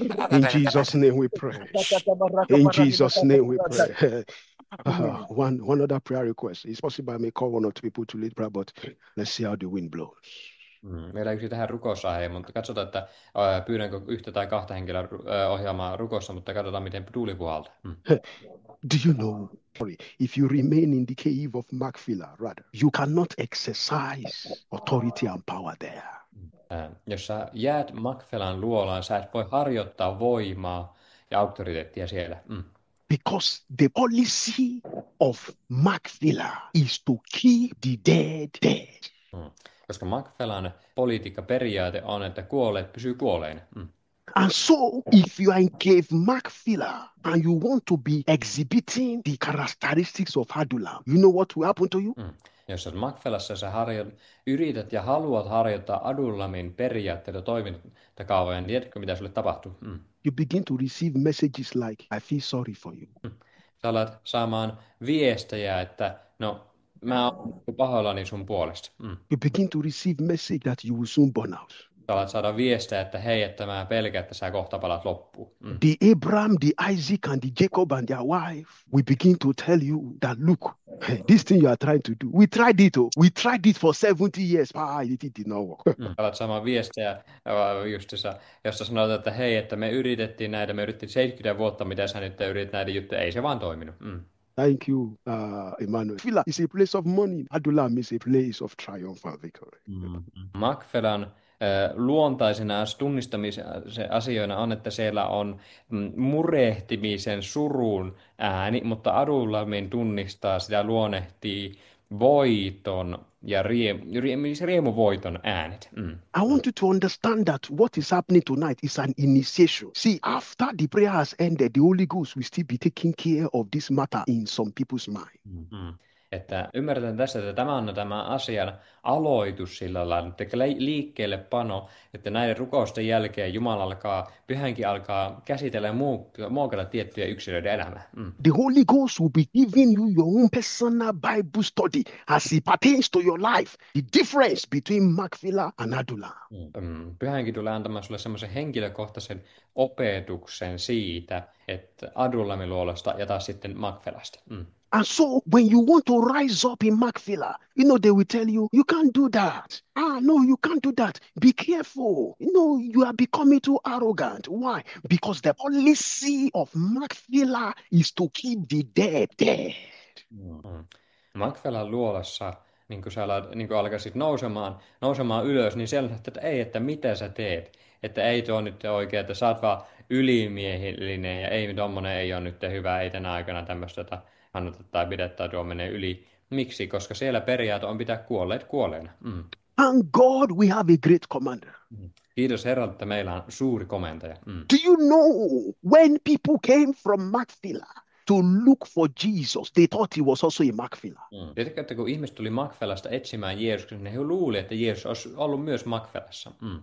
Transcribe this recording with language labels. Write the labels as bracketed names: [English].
[English] In Jesus' name we pray. In Jesus' name we pray. One other prayer request. It's possible I may call one or two people to lead prayer, but let's see how the wind blows. [Finnish] Meillä yksi tähän rukousaihe, mutta katsotaan, että pyydänkö yhtä tai kahta henkilöä ohjaamaan rukossa, mutta katsotaan, miten tuuli puhaltaa. [English] Do you know, if you remain in the cave of Machpelah, rather, you cannot exercise authority and power there. [Finnish] Jos sä jäät Machpelan luolaan, sä et voi harjoittaa voimaa ja auktoriteettia siellä. [English] Because the policy of Machpelah is to keep the dead dead. [Finnish] Koska Machpelan politiikkaperiaate on, että kuolleet pysyy kuolleina. [English] And so, if you are in cave Machpelah and you want to be exhibiting the characteristics of Adullam, you know what will happen to you? [Finnish] Jos sä oot Makfelassa, sä yrität ja haluat harjoittaa Adullamin periaatteita toimintakaavoja, niin tiedätkö mitä sulle tapahtuu? [English] You begin to receive messages like, I feel sorry for you. [Finnish] Sä alat saamaan viestejä, että no, mä oon pahoillani sun puolesta. [English] You begin to receive message that you will soon burn out. [Finnish] Sä alat saada viestejä, että hei, että mä pelkään, että sä kohta palat loppuun. [English] The Abraham, the Isaac, and the Jacob and their wife, we begin to tell you that, look, this thing you are trying to do, we tried it. We tried it for 70 years. It did not work. [Finnish] Alat saamaan viestejä, justiinsa, jossa sanotaan, että hei, että me yritettiin 70 vuotta, mitä sä nyt yritit näitä juttuja, ei se vaan toiminut. [English] Thank you, Emmanuel. Fila is a place of money. Adullam is a place of triumph and victory. [Finnish] Makfelan luontaisena tunnistamisen asioina on, että siellä on murehtimisen surun ääni, mutta Adullamin tunnistaa sitä luonnehtii voiton ja riemuvoiton äänet. [English] I want you to understand that what is happening tonight is an initiation. See, after the prayer has ended, the Holy Ghost will still be taking care of this matter in some people's mind. [Finnish] Että ymmärretään tässä, että tämä on tämä asian aloitus sillä lailla, että liikkeelle pano, että näiden rukousten jälkeen Jumala pyhänkin alkaa käsitellä ja muokata tiettyjä yksilöiden elämää. [English] The Holy Ghost will be giving you your own personal Bible study as it pertains to your life. The difference between Makfila and Adullam. [Finnish] Pyhänkin tulee antamaan sulle semmoisen henkilökohtaisen opetuksen siitä, että Adullamin luolasta ja taas sitten Makfelasta. [English] And so when you want to rise up in Makfila, they will tell you, you can't do that. No, you can't do that. Be careful. You are becoming too arrogant. Why? Because the policy of Makfila is to keep the dead dead. [Finnish] Makfelan luolassa, niin kun sä alkaisit nousemaan ylös, niin siellä että ei, että mitä sä teet. Että ei tuo nyt oikein, että sä oot vaan ylimiehellinen ja ei tommonen ei ole nyt hyvä, ei tänä aikana tämmöistä kannata tai pidettä tuo menee yli. Miksi? Koska siellä periaate on pitää kuolleet kuolleena. [English] Thank God we have a great commander. [Finnish] Kiitos Herralle, että meillä on suuri komentaja. [English] Do you know when people came from Makfila to look for Jesus, they thought he was also in Makfila. [Finnish] Tiedätkö, että kun ihmiset tuli Makfelasta etsimään Jeesuksen, niin he luuli, että Jeesus olisi ollut myös Makfelassa.